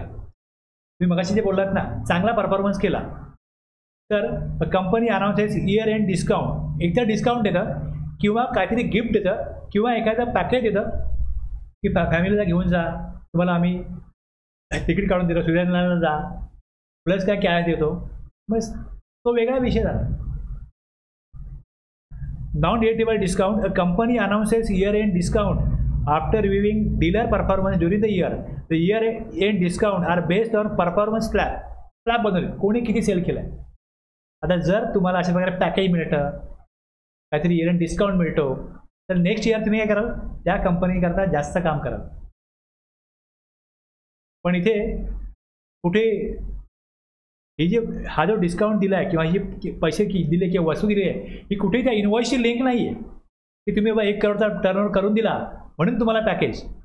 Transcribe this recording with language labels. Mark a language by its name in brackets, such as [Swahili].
[Marathi] तुम्ही मगाशी जे बोललात ना, चांगला परफॉर्मन्स केला तर कंपनी अनाउन्सेस इयर एंड डिस्काउंट. एकदा डिस्काउंट देतं किंवा काहीतरी गिफ्ट देतं किंवा एखादं पॅकेज देतं की फॅमिलीला घेऊन जा, तुम्हाला आम्ही तिकीट काढून देतो, स्वित्झर्लंडला जा, प्लस काय कॅश देतो. बस तो वेगळा विषय झाला. [English] Non-deductible discount, a company announces year-end discount after reviewing dealer performance during the year. The year-end discount are based on performance slab [Marathi] बनवले, कोणी किती सेल केलं आहे. आता जर तुम्हाला अशा प्रकारे पॅकेज मिळतं, काहीतरी इयर एंड डिस्काउंट मिळतो, तर नेक्स्ट इयर तुम्ही काय कराल, त्या कंपनीकरता जास्त काम कराल. पण इथे कुठे हा जो डिस्काउंट दिला आहे किंवा ही पैसे दिले किंवा वस्तू दिली आहे, ही कुठेही त्या इनवॉइसची लिंक नाही आहे की तुम्ही बाबा 1 करोडचा टर्नओव्हर करून दिला म्हणून तुम्हाला पॅकेज.